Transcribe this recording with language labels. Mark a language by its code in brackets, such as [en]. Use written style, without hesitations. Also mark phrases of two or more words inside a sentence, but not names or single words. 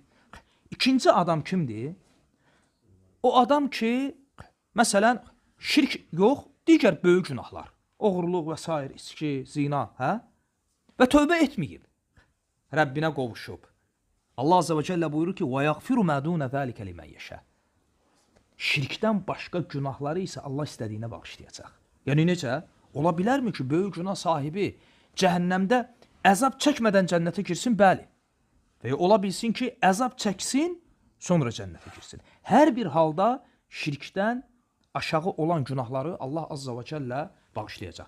[az] İkinci adam kimdir? O adam ki, məsələn, şirk yox, digər böyük günahlar. Oğurluq və s. içki, zina, hə? Və tövbə etməyib. Rəbbinə qovuşub. Allah [ar] عز وجل [az] buyurur ki, [ar] وَيَغْفِرُ مَا دُونَ ذَٰلِكَ لِمَنْ يَشَاءُ. [az] Şirkdən başqa günahları isə Allah istədiyinə bağışlayacaq. Yəni necə? Ola bilərmi ki, böyük günah sahibi cəhənnəmdə əzab çəkmədən cənnətə girsin? Bəli. Və ola bilsin ki, əzab çəksin, sonra cənnətə girsin. Hər bir halda şirkdən aşağı olan günahları Allah [ar] عز وجل [az] bağışlayacaq.